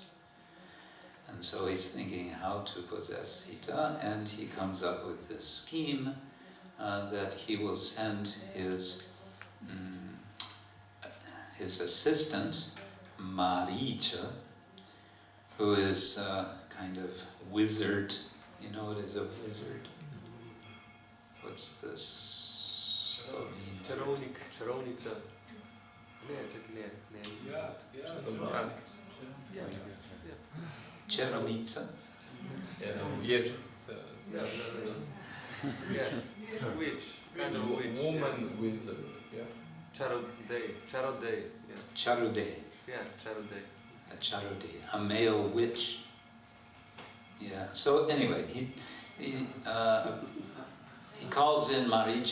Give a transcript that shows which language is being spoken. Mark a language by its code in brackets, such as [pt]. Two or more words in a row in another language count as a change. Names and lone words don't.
[en] And so he's thinking how to possess Sita, and he comes up with this scheme that he will send his assistant, Maricha, who is a kind of wizard. You know what is a wizard? What's this? [sk] Čarovník, čarovnica. Čarovnica? Wieżca. [en] Yeah, witch, kind of witch. Woman wizard. Yeah. [ru] Charodei, yeah. Charudei. [en] Yeah, charodei. A charudei, a male witch. Yeah. So anyway, he calls in Maricha.